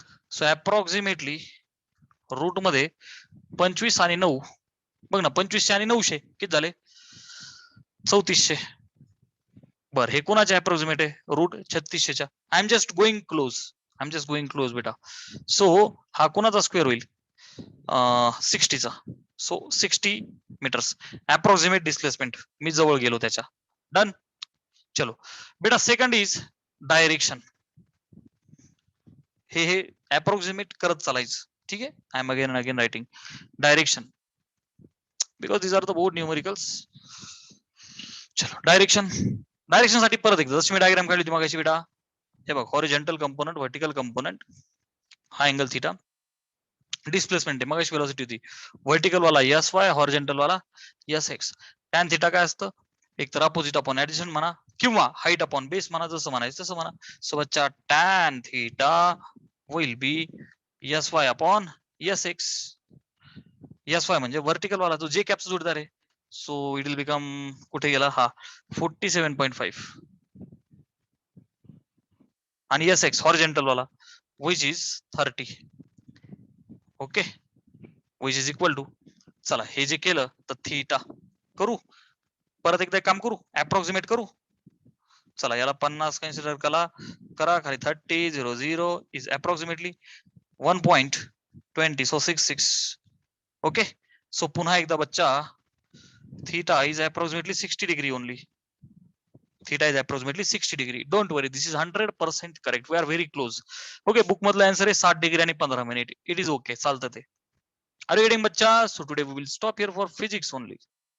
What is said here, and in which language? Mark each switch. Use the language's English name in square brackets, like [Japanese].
[Marathi] So approximately route मध्ये 25 आणि 9, बघ ना, 2500 आणि 900 किती झाले? 3400. बर हे कोणाचे अप्रॉक्सिमेट आहे route 3600च्या. [English] I am just going close बेटा. [Marathi] सो हा कोणाचा स्क्वेअर होईल 60चा. [English] So 60 metres approximate displacement. [Marathi] मी जवळ गेलो त्याच्या. डन. [English] चलो बेटा second is direction. [Marathi] हे अप्रॉक्सिमेट करत चालायचं. ठीक आहे. [English] I am again writing direction because these are the board numericals. [Marathi] चलो डायरेक्शन साठी परत एकदा जशी मी डायग्राम काढली होती मगाशी बेटा. हे बघ हॉरिझॉन्टल कंपोनंट व्हर्टिकल कंपोनंट हा अँगल थिटा. डिस्प्लेसमेंट आहे मगाशी वेलोसिटी होती. व्हर्टिकल वाला एस वाय, हॉरिझॉन्टल वाला एस एक्स. टॅन थिटा काय असतं एक तर अपोजिट अपॉन ऍडिशन म्हणा किंवा हाईट अपॉन बेस म्हणा, जसं म्हणायचं तसं म्हणा. [English] So बच्चा tan theta will be S Y upon S X. [Marathi] S Y म्हणजे व्हर्टिकल वाला जो जे कॅपचा जोडीदार आहे. [English] so it will become [Marathi] कुठे गेला हा 47.5 आणि एस एक्स हॉरिझॉन्टल वाला [English] Which is 30. Okay which is equal to. [Marathi] चला हे जे केलं तर थीटा करू. परत एकदा काम करू अप्रॉक्सिमेट करू. चला याला 50 कन्सिडर करा खाली 30 is approximately 1.20 so 66. [English] okay so [Marathi] पुन्हा एकदा [English] बच्चा theta is approximately 60 degree only. Theta is approximately 60 degree. Don't worry, this is 100% correct. We are very close. Okay, book [Marathi] मधला आन्सर आहे 60 डिग्री आणि 15 मिनिट. [English] It is okay. [Marathi] चालतं ते. [English] Are you getting बच्चा? So today we will stop here for physics only.